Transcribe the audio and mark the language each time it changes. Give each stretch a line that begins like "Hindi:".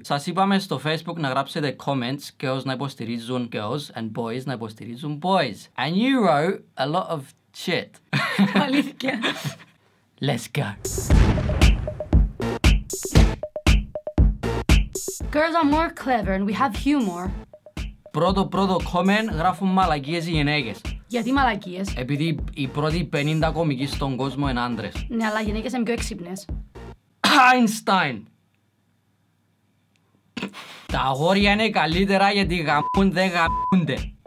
Greek: Σας είπαμε στο Facebook να γράψετε comments
English: girls
Greek: να υποστηρίζουν
English: girls and boys
Greek: να υποστηρίζουν
English: boys. And you wrote a lot of shit.
Greek: Αλήθεια.
English: Let's go. Girls are more clever and we have humor.
Greek: Πρώτο comment γράφουν μαλακίες οι γυναίκες. Γιατί μαλακίες? Επειδή οι πρώτοι 50 κομικοί στον κόσμο είναι άντρες. Ναι, αλλά οι γυναίκες είναι πιο έξυπνες. Einstein. Τα αγόρια είναι καλύτερα γιατί γαμούν δεν γαμούνται.